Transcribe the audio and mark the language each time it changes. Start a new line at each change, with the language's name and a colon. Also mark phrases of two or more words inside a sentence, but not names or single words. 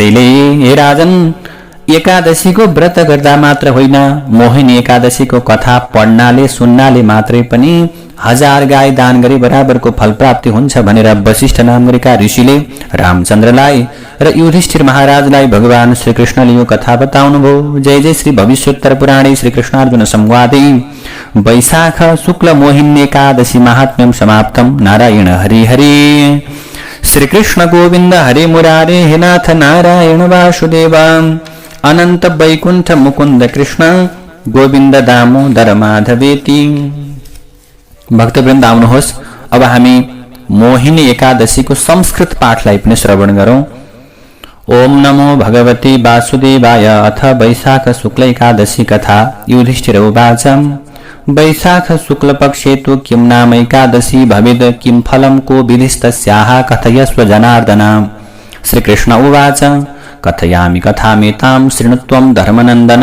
Nepali: त्यसैले हे राजन, एकादशीको व्रत गर्दा मात्र होइन, मोहिनी एकादशीको कथा पढ्नाले सुन्नाले मात्रै पनि 1000 गाई दान गरे बराबरको फल प्राप्ति हुन्छ भनेर वशिष्ठ नाम गरेका ऋषिले रामचन्द्रलाई र युधिष्ठिर महाराजलाई भगवान श्रीकृष्णले यो कथा बताउनुभयो।
Sanskrit: जय जय श्री भविष्योत्तर पुराणे श्रीकृष्णार्जुन संवादे वैशाख शुक्ल मोहिनी एकादशी महात्म्यं समाप्तम्। नारायण हरि हरि। श्रीकृष्ण गोविन्द हरे मुरारे हे नाथ नारायण वासुदेव। अनंत वैकुंठ मुकुंद कृष्ण गोविन्द दामोदर माधवेति।
Nepali: भक्तवृन्द आउनुहोस्, अब हामी मोहिनी एकादशीको संस्कृत पाठलाई पनि श्रवण गरौं।
Sanskrit: ओम नमो भगवते वासुदेवाय। अथ वैशाख शुक्ल एकादशी कथा। युधिष्ठिर उवाच वैशाख शुक्ल पक्षे तु किं नाम एकादशी भवेद्, किं फलं को विधिस्तस्याः कथयस्व जनार्दन। श्रीकृष्ण उवाच कथयामि कथामेतां शृणुत्वं धर्मनन्दन।